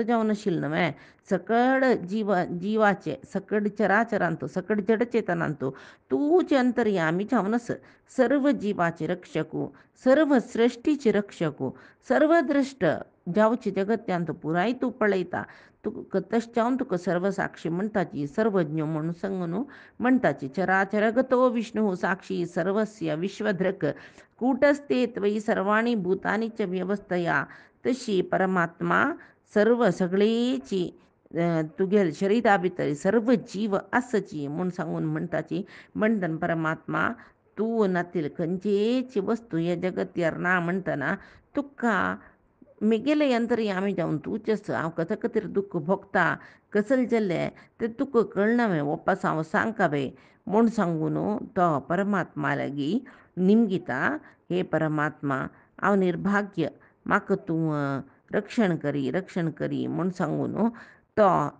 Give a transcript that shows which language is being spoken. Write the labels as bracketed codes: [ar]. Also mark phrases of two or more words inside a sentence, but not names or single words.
[kok] जावन आशिल्ल न्हय सकड जिवाचे सकड चराचरांतू सकड जडचेतनांतू तूंचे अंतर्यामी जावन आस सर्व जिवाचे रक्षकू सर्व सृश्टीचे रक्षकू सर्वद्रश्ट जावचे जगत्यांत पुराय तूं पळयता तुका तशें जावन तुका सर्वसाक्षी म्हणटाची सर्वज्ञ म्हणून सांगून म्हणटाची [sa] चराचरगतो विष्णू साक्षी सर्वस्य विश्वधृक कूटस्थे त्वयि सर्वाणि भूतानि च [kok] व्यवस्थया तशी परमात्मा सर्व सगळेची तुगेल शरिरा भितर सर्व जीव आसची म्हूण सांगून म्हणटाची म्हणटन परमात्मा तूं नातील खंयचीच वस्तू हे जगत्यार ना म्हणटना तुका म्हगेले अंतर्यामी जावन तूंच आस हांव कशा खातीर दुख्ख भोगता कसले जाल्ले ते तुका कळना वापस हांव सांगता म्हूण सांगून तो परमात्मा लागीं निमगिता हे परमात्मा हांव निर्भाग्य म्हाका तूं रक्षण करी म्हूण सांगून तो